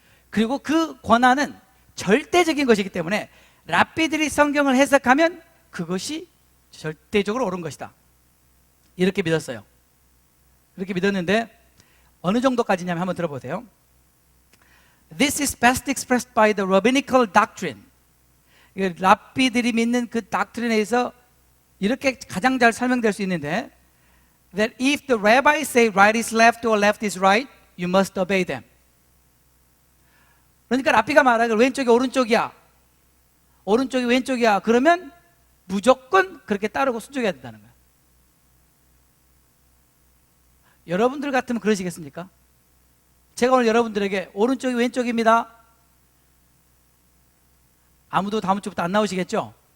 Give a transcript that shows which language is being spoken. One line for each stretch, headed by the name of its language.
Korean: 그리고 그 권한은 절대적인 것이기 때문에 랍비들이 성경을 해석하면 그것이 절대적으로 옳은 것이다. 이렇게 믿었어요. 이렇게 믿었는데 어느 정도까지냐면 한번 들어보세요.
English: This is best expressed by the rabbinical doctrine.
Korean: 랍비들이 믿는 그 doctrine에서 이렇게 가장 잘 설명될 수 있는데,
English: that if the rabbis say right is left or left is right, you must obey them.
Korean: 그러니까 랍비가 말하기를 왼쪽이 오른쪽이야, 오른쪽이 왼쪽이야, 그러면 무조건 그렇게 따르고 순종해야 된다는 거예요. 여러분들 같으면 그러시겠습니까? 제가 오늘 여러분들에게 오른쪽이 왼쪽입니다, 아무도 다음 주부터 안 나오시겠죠?